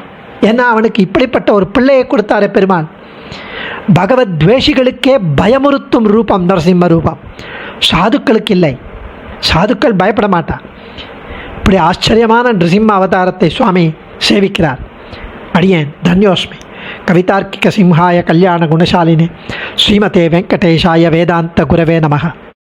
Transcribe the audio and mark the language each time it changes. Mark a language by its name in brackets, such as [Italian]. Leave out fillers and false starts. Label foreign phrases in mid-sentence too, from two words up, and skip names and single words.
[Tamil] ஏன்னா அவனுக்கு இப்படிப்பட்ட ஒரு பிள்ளையை கொடுத்தாரே பெருமான். பகவத் துவேஷிகளுக்கே பயமுறுத்தும் ரூபம் நரசிம்ம ரூபம், சாதுக்களுக்கு இல்லை. சாதுக்கள் பயப்பட மாட்டான். இப்படி ஆச்சரியமான நிருசிம்ம அவதாரத்தை சுவாமி சேவிக்கிறார். அடியேன் தன்யோஸ்மி. [Sanskrit] कवितार्किक सिंहाय कल्याण गुणशालिने श्रीमते वेङ्कटेशाय वेदान्त गुरवे नमः.